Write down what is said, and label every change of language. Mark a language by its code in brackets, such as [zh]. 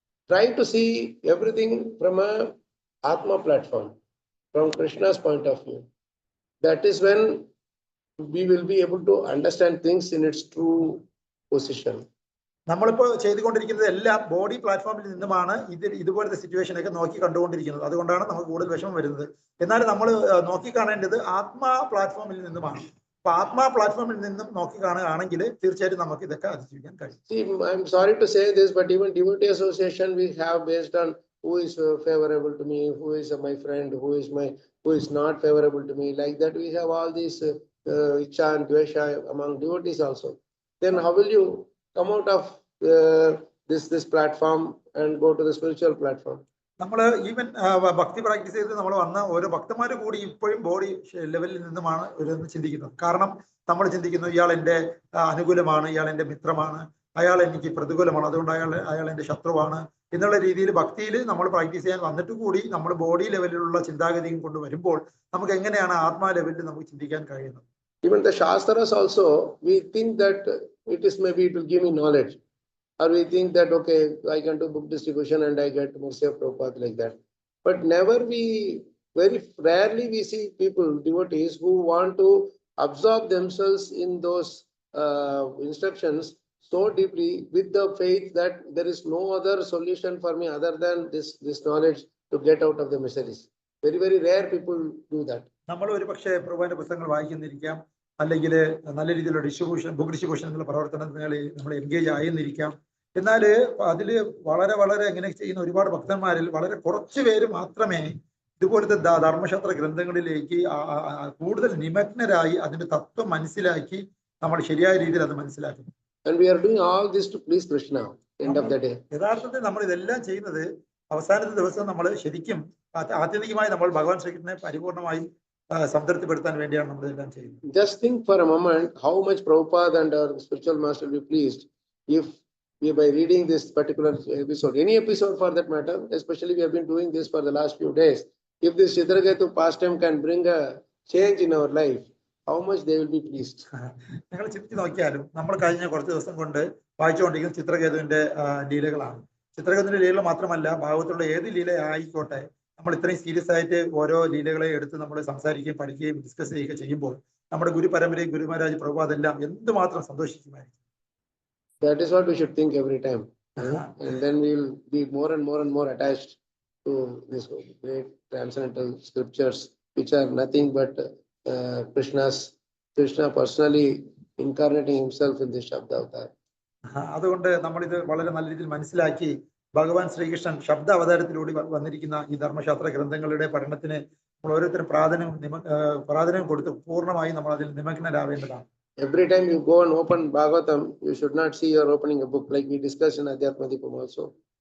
[en] Try to see everything from a Atma platform, from Krishna's point of view. That is when we will be able to understand things in its true position. [ml] നമ്മളിപ്പോൾ ചെയ്തുകൊണ്ടിരിക്കുന്നത് എല്ലാം body പ്ലാറ്റ്ഫോമിൽ നിന്നുമാണ് ഇതുപോലത്തെ സിറ്റുവേഷനൊക്കെ നോക്കി കണ്ടുകൊണ്ടിരിക്കുന്നത്. അതുകൊണ്ടാണ് നമുക്ക് കൂടുതൽ വിഷമം വരുന്നത്. എന്നാൽ നമ്മൾ നോക്കി കാണേണ്ടത് ആത്മാ പ്ലാറ്റ്ഫോമിൽ നിന്നുമാണ്. അപ്പൊ ആത്മാ പ്ലാറ്റ്ഫോമിൽ നിന്നും നോക്കി കാണുകയാണെങ്കിൽ തീർച്ചയായിട്ടും നമുക്ക് ഇതൊക്കെ അതിജീവിക്കാൻ കഴിയും. [en] See, I'm sorry to say this, but even devotee association we have based on who is favorable to me, who is my friend, who is not favorable to me. Like that, we have all these icha and dvesha among devotees also. Then how will you come out of this platform and go to the spiritual platform? [ml] നമ്മൾ even ഭക്തി practice ചെയ്ത് നമ്മൾ വന്ന ഓരോ ഭക്തന്മാർ കൂടി ഇപ്പോഴും body ലെവലിൽ നിന്നുമാണ് ഇവരൊന്ന് ചിന്തിക്കുന്നത്. കാരണം നമ്മൾ ചിന്തിക്കുന്നു ഇയാൾ എൻ്റെ അനുകൂലമാണ്, ഇയാൾ എൻ്റെ മിത്രമാണ്, അയാൾ എനിക്ക് പ്രതികൂലമാണ്, അതുകൊണ്ട് അയാൾ എൻ്റെ ശത്രുവാണ് എന്നുള്ള രീതിയിൽ ഭക്തിയിൽ നമ്മൾ പ്രാക്ടീസ് ചെയ്യാൻ വന്നിട്ട് കൂടി നമ്മൾ ബോഡി ലെവലിലുള്ള ചിന്താഗതിയും കൊണ്ട് വരുമ്പോൾ നമുക്ക് എങ്ങനെയാണ് ആത്മാ ലെവലിൽ നമുക്ക് ചിന്തിക്കാൻ കഴിയുന്നത്? [en] Even the Shastras also, we think that it will give me knowledge. Or we think that, okay, I can do book distribution and I get mercy of Prabhupada like that. But very rarely we see people, devotees, who want to absorb themselves in those instructions so deeply with the faith that there is no other solution for me other than this knowledge to get out of the miseries. Very, very rare people do that. [ml] നമ്മൾ ഒരു പക്ഷേ പ്രഭുവിന്റെ പുസ്തകങ്ങൾ വായിക്കുന്നിരിക്കാം, അല്ലെങ്കിൽ നല്ല രീതിയിലുള്ള book distribution എന്നുള്ള പ്രവർത്തനങ്ങളിൽ നമ്മൾ എൻഗേജ് ആയെന്നിരിക്കാം. എന്നാൽ അതിൽ വളരെ വളരെ എങ്ങനെ ചെയ്യുന്ന ഒരുപാട് ഭക്തന്മാരിൽ വളരെ കുറച്ച് പേര് മാത്രമേ ഇതുപോലത്തെ ധർമ്മശാസ്ത്ര ഗ്രന്ഥങ്ങളിലേക്ക് കൂടുതൽ നിമഗ്നരായി അതിന്റെ തത്വം മനസ്സിലാക്കി നമ്മൾ ശരിയായ രീതിയിൽ അത് മനസ്സിലാക്കുന്നു. [en] And we are doing all this to please Krishna. End of the day. [ml] യഥാർത്ഥത്തിൽ നമ്മൾ ഇതെല്ലാം ചെയ്യുന്നത് അവസാനത്തെ ദിവസം നമ്മൾ ശരിക്കും ആത്യന്തികമായി നമ്മൾ ഭഗവാൻ ശ്രീകൃഷ്ണനെ പരിപൂർണമായും സംതൃപ്തിപ്പെടുത്താൻ വേണ്ടിയാണ് നമ്മൾ ഇതെല്ലാം ചെയ്യുന്നത്. [en] Just think for a moment how much Prabhupada and our spiritual master will be pleased if we, by reading this particular episode, any episode for that matter, especially we have been doing this for the last few days, if this Chitraketu pastime can bring a change in our life, how much they will be pleased. [ml] നിങ്ങൾ ചിന്തിച്ച് നോക്കിയാലും നമ്മൾ കഴിഞ്ഞ കുറച്ച് ദിവസം കൊണ്ട് വായിച്ചുകൊണ്ടിരിക്കുന്ന ചിത്രകേതുവിന്റെ ലീലകളാണ്. ചിത്രകേതുവിന്റെ ലീലകൾ മാത്രമല്ല, ഭാഗവതത്തിലുള്ള ഏത് ലീല ആയിക്കോട്ടെ, നമ്മൾ ഇത്രയും സീരിയസ് ആയിട്ട് ഓരോ ലീലകളെ എടുത്ത് നമ്മൾ സംസാരിക്കുകയും പഠിക്കുകയും ഡിസ്കസ് ചെയ്യുകയും ചെയ്യുമ്പോൾ നമ്മുടെ ഗുരു പരമ്പരയും ഗുരു മഹാരാജ് പ്രഭു അതെല്ലാം എന്തുമാത്രം സന്തോഷിക്കുമായിരിക്കും. [en] That is what we should think every time. And then we will be more and more attached to this great transcendental scriptures, which are nothing but Krishna personally incarnating himself in this Shabda avatar. [ml] അതുകൊണ്ട് നമ്മളിത് വളരെ നല്ല രീതിയിൽ മനസ്സിലാക്കി ഭഗവാൻ ശ്രീകൃഷ്ണൻ ശബ്ദ അവതാരത്തിലൂടെ വന്നിരിക്കുന്ന ഈ ധർമ്മശാസ്ത്ര ഗ്രന്ഥങ്ങളുടെ പഠനത്തിന് നമ്മൾ ഓരോരുത്തരും പ്രാധാന്യം കൊടുത്ത് പൂർണ്ണമായും നമ്മൾ അതിൽ നിമഗ്നരാവേണ്ടതാണ്. [en] Every time you go and open Bhagavatam, you should not see you are opening a book, like we discussed in Adhyatmadipam also.